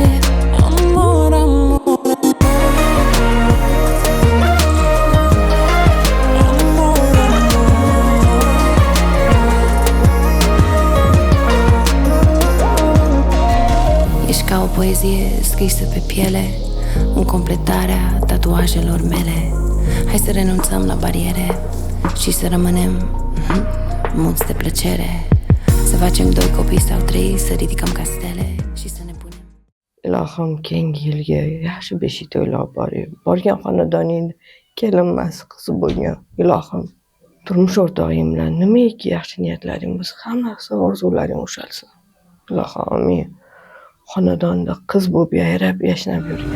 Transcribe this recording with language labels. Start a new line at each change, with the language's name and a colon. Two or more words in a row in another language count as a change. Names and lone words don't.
Romanian: Amor, amor, ești ca o poezie scrisă pe piele, în completarea tatuajelor mele. Hai să renunțăm la bariere și să rămânem muți de plăcere. Să facem 2 copii sau 3, să ridicăm castele și să ne punem.
Uzbek: Ilohim keyingi yilga yaxshi beshik to'ylab borgan xonadoningda kelinmas qizi bo'lgan ilohim turmush o'rtog'ing bilan nimaiki yaxshi niyatlaring bo'lsa hammasi orzularing ushalsin. Ilohim amin. Xonadonda qiz bo'lib yayrab yashnab yurgan.